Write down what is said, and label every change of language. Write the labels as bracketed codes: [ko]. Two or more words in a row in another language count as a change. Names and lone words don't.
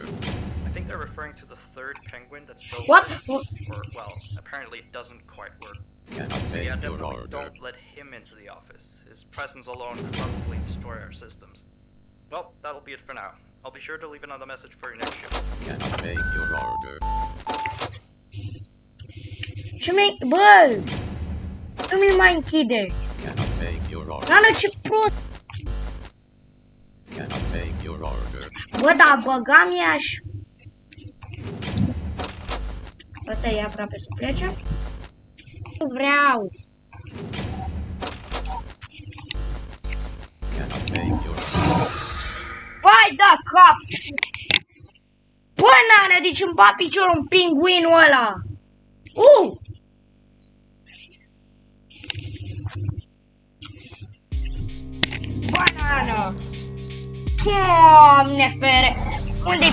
[en] I think they're referring to the 3rd penguin that still works. Or, well, apparently it doesn't quite work. So yeah, definitely don't let him into the office. His presence alone could probably destroy our systems. Well, that'll be it for now. I'll be sure to leave another message for your next shift. Cannot take your order. [ro] Ce mi-ai... Bă! Nu mi-l mai închide! [en] Cannot take your order. [ro] Nana, ce prost! [en] Cannot take your order. [ro] Bă, da, băgam ea și... Ăsta e aproape să plece. Nu vreau! [en] Cannot take your order. [ro] Vai da cap! Bă, Nana, deci îmi bat piciorul în pinguinul ăla! Banana! Doamne fere! Unde-i?